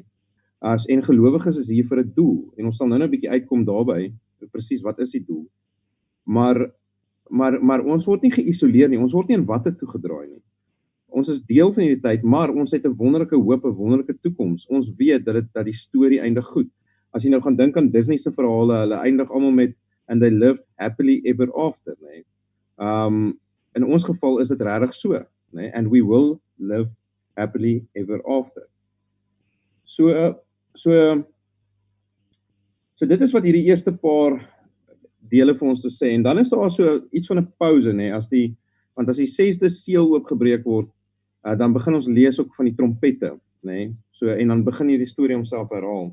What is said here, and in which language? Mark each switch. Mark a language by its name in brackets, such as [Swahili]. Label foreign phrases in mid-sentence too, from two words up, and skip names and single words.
[Afrikaans] En gelowiges is hier vir 'n doel, en ons sal nou 'n bietjie uitkom daarby, presies wat is die doel. Maar ons word nie geïsoleer nie, ons word nie in watte toegedraai nie. Ons is deel van hierdie tyd, maar ons het 'n wonderlike hoop, 'n wonderlike toekoms. Ons weet dat die storie eindig goed. As jy nou gaan dink aan Disney se verhale, hulle eindig almal met [English] and they lived happily ever after, [Afrikaans] nee. In ons geval is dit regtig so, nee, [English] and we will live happily ever after. [Afrikaans] So dit is wat hierdie eerste paar dele vir ons te sê, en dan is daar so iets van 'n pause, nee, want as die 6de seël oopgebreek word, dan begin ons lees ook van die trompette, nee, so, en dan begin hierdie storie homself herhaal.